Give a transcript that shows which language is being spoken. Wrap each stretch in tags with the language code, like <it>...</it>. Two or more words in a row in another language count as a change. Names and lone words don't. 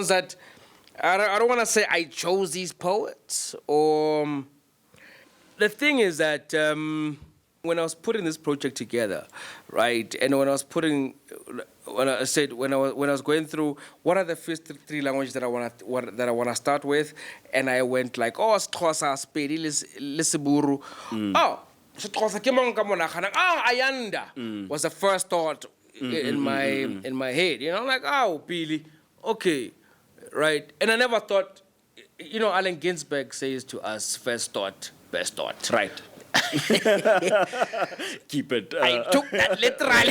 <en>ones that I don't want to say I chose these poets, or the thing is that when I was putting this project together, right, and when I was going through what are the first three languages that I want to start with, and I went like, oh, Xhosa,</en> <nso>Sepedi, le Seburu. Oh, Xhosa ke mang ka mo naganang?</nso> <en>Oh, Ayanda was the first thought in my head. You know, like, oh, Pili, okay, right. And I never thought, you know, Allen Ginsberg says to us, first thought, best thought. Right. Keep it. I took that literally.</en>